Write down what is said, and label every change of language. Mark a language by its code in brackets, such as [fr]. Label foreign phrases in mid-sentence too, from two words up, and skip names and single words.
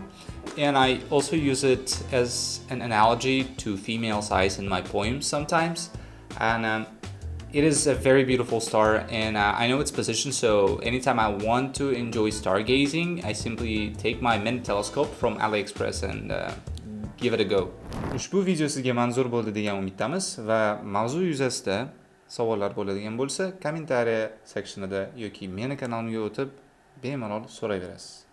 [en] And I also use it as an analogy to female size in my poems sometimes. And it is a very beautiful star, and I know its position, so anytime I want to enjoy stargazing, I simply take my mini telescope from AliExpress and give it a go. [uz] Ushbu video sizga manzur bo'ldi degan umiddamiz va mavzu yuzasida savollar bo'ladigan bo'lsa, kommentariya sektionida yoki meni kanalimga o'tib bemalol so'rayverasiz.